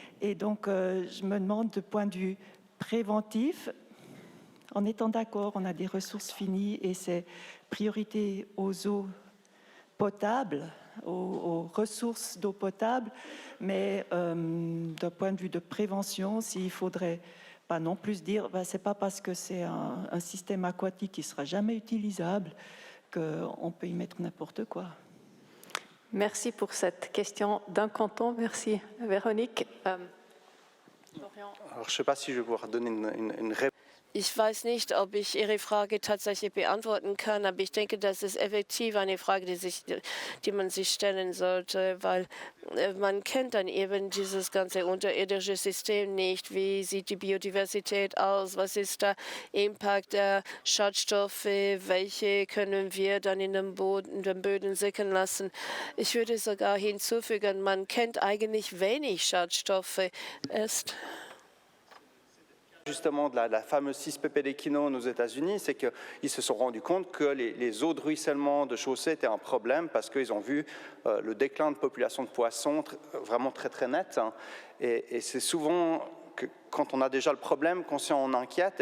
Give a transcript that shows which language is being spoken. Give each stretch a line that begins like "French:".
French: Et donc, je me demande, de point de vue préventif, en étant d'accord, on a des ressources finies et c'est priorité aux eaux potables, aux ressources d'eau potable, mais d'un point de vue de prévention, s'il faudrait pas non plus dire, c'est pas parce que c'est un système aquatique qui sera jamais utilisable qu'on peut y mettre n'importe quoi. Merci pour cette question d'un canton. Merci, Véronique. Alors, je ne sais pas si je vais pouvoir donner une réponse.
German: Ich weiß nicht, ob ich Ihre Frage tatsächlich beantworten kann, aber ich denke, das ist effektiv eine Frage, die man sich stellen sollte, weil man kennt dann eben dieses ganze unterirdische System nicht. Wie sieht die Biodiversität aus? Was ist der Impact der Schadstoffe? Welche können wir dann in den Böden sickern lassen? Ich würde sogar hinzufügen, man kennt eigentlich wenig Schadstoffe erst.
French: Justement de la fameuse 6 ppd Kino aux États-Unis, c'est qu'ils se sont rendus compte que les eaux de ruissellement de chaussée étaient un problème parce qu'ils ont vu le déclin de population de poissons vraiment très très net. Et c'est souvent que quand on a déjà le problème qu'on s'en inquiète.